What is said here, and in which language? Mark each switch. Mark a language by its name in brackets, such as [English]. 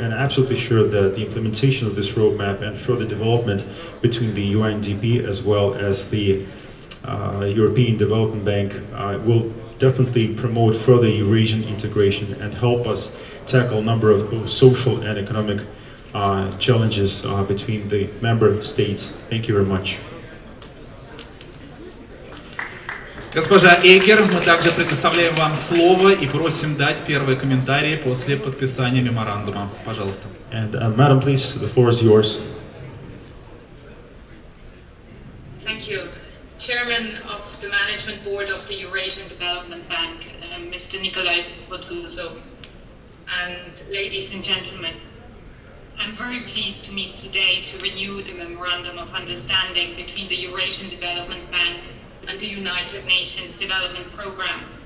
[English] And absolutely sure that the implementation of this roadmap and further development between the UNDP as well as the European Development Bank will definitely promote further Eurasian integration and help us tackle a number of both social and economic challenges between the member states. Thank you very much. [Russian] Госпожа Эггер, мы также предоставляем вам слово и просим дать первые комментарии после подписания меморандума. Пожалуйста. [English] And Madam, please, the floor is yours. Thank you. Chairman of the Management Board of the Eurasian Development Bank, Mr. Nikolai Podguzov, and ladies and gentlemen, I'm very pleased to meet today to renew the Memorandum of Understanding between the Eurasian Development Bank and the United Nations Development Programme.